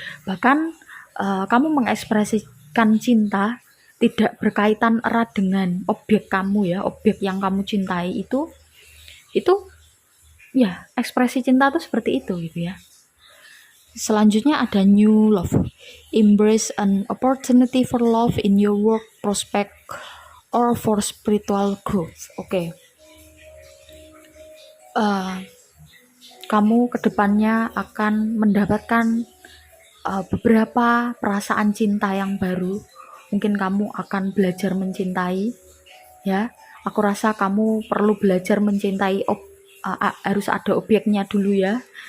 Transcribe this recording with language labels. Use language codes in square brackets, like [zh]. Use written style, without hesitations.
[id] Bahkan kamu mengekspresikan cinta tidak berkaitan erat dengan objek kamu ya, objek yang kamu cintai itu ya ekspresi cinta itu seperti itu gitu ya. Selanjutnya ada new love. [en] Embrace an opportunity for love in your work prospect or for spiritual growth. Oke. [id] Kamu kedepannya akan mendapatkan beberapa perasaan cinta yang baru. Mungkin kamu akan belajar mencintai ya. Aku rasa kamu perlu belajar mencintai, harus ada objeknya dulu ya.